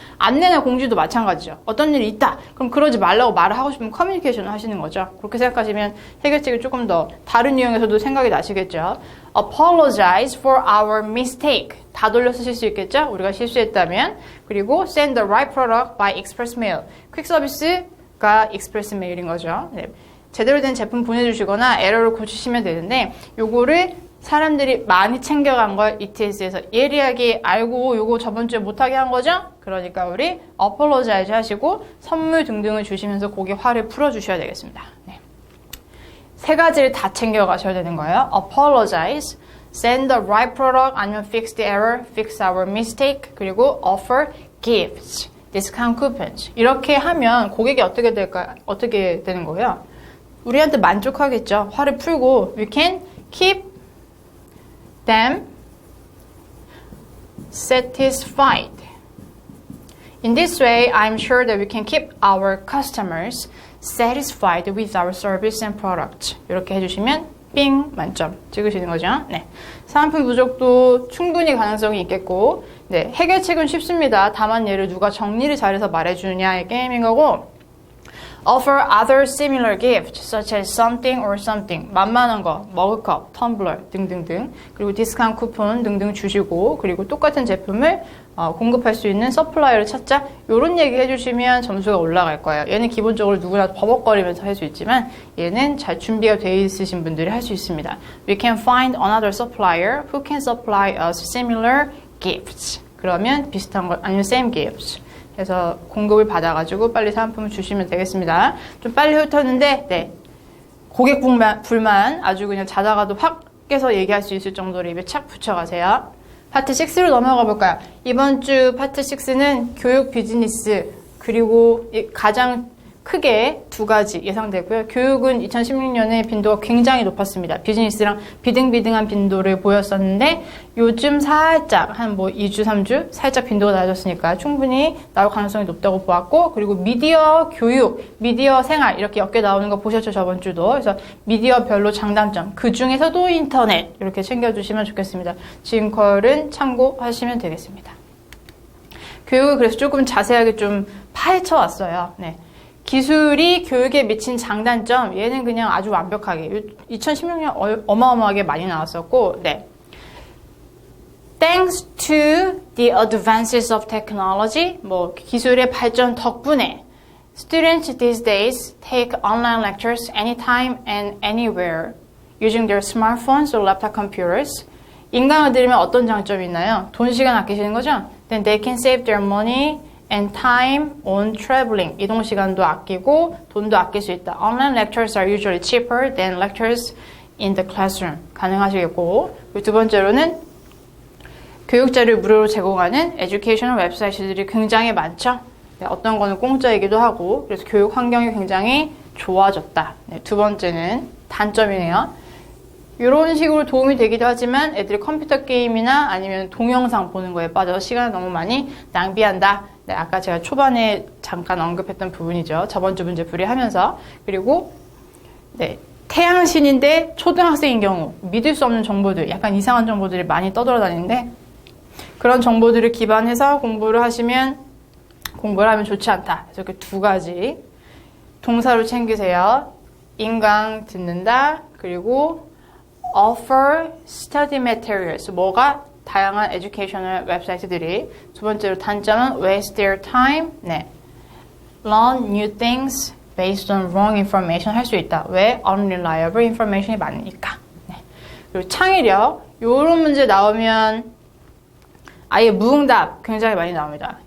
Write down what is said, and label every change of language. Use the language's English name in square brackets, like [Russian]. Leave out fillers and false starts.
[Korean] 안내나 공지도 마찬가지죠. 어떤 일이 있다. 그럼 그러지 말라고 말을 하고 싶으면 커뮤니케이션을 하시는 거죠. 그렇게 생각하시면 해결책이 조금 더 다른 유형에서도 생각이 나시겠죠. [English] Apologize for our mistake. [Korean] 다 돌려 쓰실 수 있겠죠? 우리가 실수했다면. 그리고 [English] send the right product by express mail. [Korean] 퀵 서비스가 express mail인 거죠. 네. 제대로 된 제품 보내주시거나 에러를 고치시면 되는데 요거를 사람들이 많이 챙겨간 걸 ETS에서 예리하게 알고 요거 저번 주에 못하게 한 거죠? 그러니까 우리 apologize 하시고 선물 등등을 주시면서 고객 화를 풀어주셔야 되겠습니다. 네. 3가지를 다 챙겨가셔야 되는 거예요. [English] Apologize, send the right product, 아니면 fix the error, fix our mistake, 그리고 offer gifts, discount coupons. [Korean] 이렇게 하면 고객이 어떻게 되는 거예요? 우리한테 만족하겠죠. 화를 풀고 [English] we can keep them satisfied. In this way, I'm sure that we can keep our customers satisfied with our service and product. [Korean] 이렇게 해주시면 삥 만점 찍으시는 거죠. 네. 사은품 부족도 충분히 가능성이 있겠고, 네. 해결책은 쉽습니다. 다만 얘를 누가 정리를 잘해서 말해주느냐의 게임인 거고, [English] offer other similar gifts such as something or something. [Korean] 만만한 거, 머그컵, 텀블러 등등등. 그리고 디스카운트 쿠폰 등등 주시고 그리고 똑같은 제품을 공급할 수 있는 서플라이어를 찾자. 이런 얘기 해주시면 점수가 올라갈 거예요. 얘는 기본적으로 누구나 버벅거리면서 할 수 있지만 얘는 잘 준비가 되어 있으신 분들이 할 수 있습니다. [English] We can find another supplier who can supply us similar gifts. [Korean] 그러면 비슷한 거 아니면 [English] same gifts. [Korean] 그래서 공급을 받아가지고 빨리 사은품을 주시면 되겠습니다. 좀 빨리 훑었는데, 네. 고객 불만 아주 그냥 자다가도 확 깨서 얘기할 수 있을 정도로 입에 착 붙여가세요. 파트 6로 넘어가 볼까요? 이번 주 파트 6는 교육 비즈니스, 그리고 가장 크게 2가지 예상되고요. 교육은 2016년에 빈도가 굉장히 높았습니다. 비즈니스랑 비등비등한 빈도를 보였었는데 요즘 살짝 한 2주, 3주 살짝 빈도가 낮았으니까 충분히 나올 가능성이 높다고 보았고 그리고 미디어 교육, 미디어 생활 이렇게 엮여 나오는 거 보셨죠? 저번 주도. 그래서 미디어별로 장단점, 그 중에서도 인터넷 이렇게 챙겨주시면 좋겠습니다. 지금컬은 참고하시면 되겠습니다. 교육을 그래서 조금 자세하게 좀 파헤쳐왔어요. 네. 기술이 교육에 미친 장단점, 얘는 그냥 아주 완벽하게 2016년 어마어마하게 많이 나왔었고, 네. [English] Thanks to the advances of technology, [Korean] 뭐 기술의 발전 덕분에 [English] students these days take online lectures anytime and anywhere using their smartphones or laptop computers. [Korean] 인강을 들으면 어떤 장점이 있나요? 돈, 시간 아끼시는 거죠? [English] Then they can save their money and time on traveling. [Korean] 이동 시간도 아끼고 돈도 아낄 수 있다. [English] Online lectures are usually cheaper than lectures in the classroom. [Korean] 가능하시겠고. 그리고 두 번째로는 교육자를 무료로 제공하는 에듀케이셔널 웹사이트들이 굉장히 많죠. 네, 어떤 거는 공짜이기도 하고 그래서 교육 환경이 굉장히 좋아졌다. 네, 두 번째는 단점이네요. 이런 식으로 도움이 되기도 하지만 애들이 컴퓨터 게임이나 아니면 동영상 보는 거에 빠져서 시간을 너무 많이 낭비한다. 네, 아까 제가 초반에 잠깐 언급했던 부분이죠. 저번 주 문제 풀이하면서. 그리고 네, 태양신인데 초등학생인 경우 믿을 수 없는 정보들, 약간 이상한 정보들이 많이 떠돌아다니는데 그런 정보들을 기반해서 공부를 하면 좋지 않다. 그래서 그 두 가지 동사로 챙기세요. 인강 듣는다. [English] 그리고 offer study materials. [Korean] 뭐가? 다양한 에듀케이셔널 웹사이트들이. 두 번째로 단점은 [English] waste their time. 네. learn new things based on wrong information [Korean] 할 수 있다. 왜? [English] unreliable information [Korean] 이 많으니까. 네. 그리고 창의력. 요런 문제 나오면 아예 무응답 굉장히 많이 나옵니다.